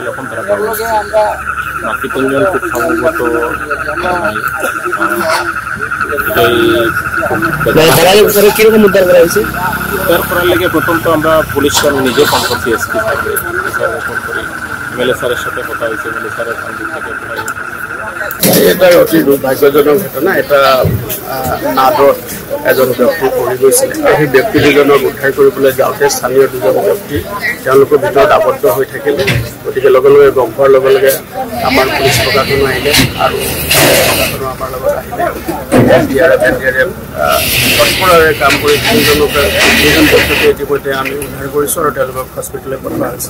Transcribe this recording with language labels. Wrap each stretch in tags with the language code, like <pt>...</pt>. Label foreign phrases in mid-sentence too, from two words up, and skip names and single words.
<bn>যখন তারা পাওয়া গেছে, বাকি 3 জন খুব সম্ভবত কিরকম উদ্ধার করা হয়েছে। উদ্ধার করার লেগে প্রথম তো আমরা পুলিশকে আমি নিজে ফোন করছি, এসপি সাহেবকে, ফোন করি। এমএলএ স্যারের সাথে কথা হয়েছে, এমএলএ স্যারের দিক থেকে এটা অতি দুর্ভাগ্যজনক ঘটনা।</bn> <as>এটা নাদত এজন ব্যক্তি পৰি গৈছিল, আৰু সেই ব্যক্তি দুজনক উদ্ধাৰ কৰিবলৈ যাওঁতে স্থানীয় 2জন ব্যক্তি তেওঁলোকৰ ভিতৰত আবদ্ধ হৈ থাকিলে। গতিকে লগে লগে গম পোৱাৰ লগে লগে আমাৰ পুলিচ প্ৰশাসন আহিলে, আৰু প্ৰশাসন আমাৰ লগত আহিলে। SDRF তৎপৰৰে কাম কৰি 2জন ব্যক্তিকে ইতিমধ্যে আমি উদ্ধাৰ কৰিছোঁ, আৰু তেওঁলোকক হস্পিটেললৈ পঠোৱা হৈছে।</as>